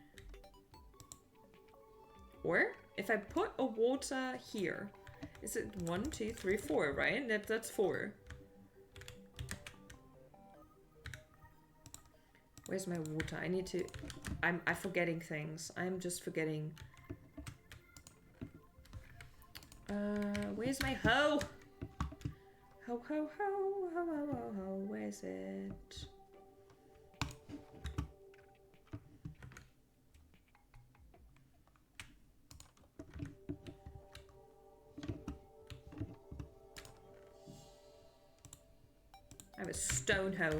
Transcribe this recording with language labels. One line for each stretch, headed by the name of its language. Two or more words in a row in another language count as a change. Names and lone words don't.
English: Or if I put a water here, is it 1, 2, 3, 4, right? That's 4. Where's my water? I need to... I'm forgetting things. I'm just forgetting. Where's my hoe? Ho, ho, ho, ho, ho, ho, ho. Where's it? I have a stone hoe.